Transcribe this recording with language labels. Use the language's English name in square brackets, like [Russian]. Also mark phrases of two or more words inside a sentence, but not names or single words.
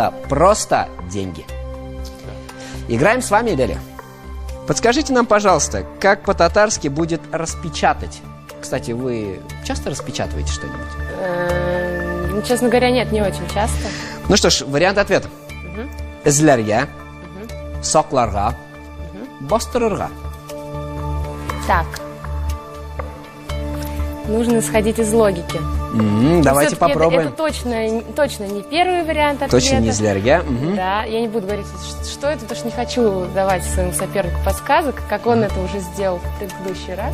[Russian] А акша – это просто деньги. Играем с вами, Иделия. Подскажите нам, пожалуйста, как по-татарски будет распечатать? Кстати, вы часто распечатываете что-нибудь? Ну, честно говоря, нет, не очень часто. Ну что ж, вариант ответа. [Tatar] Эзлерге, сокларга, бастырырга. [Russian] Так. Нужно исходить из логики. Давайте Всё-таки попробуем. Это точно не первый вариант ответа. Точно не эзлерге. Да, я не буду говорить, что это, потому что не хочу давать своему сопернику подсказок, как он это уже сделал в предыдущий раз.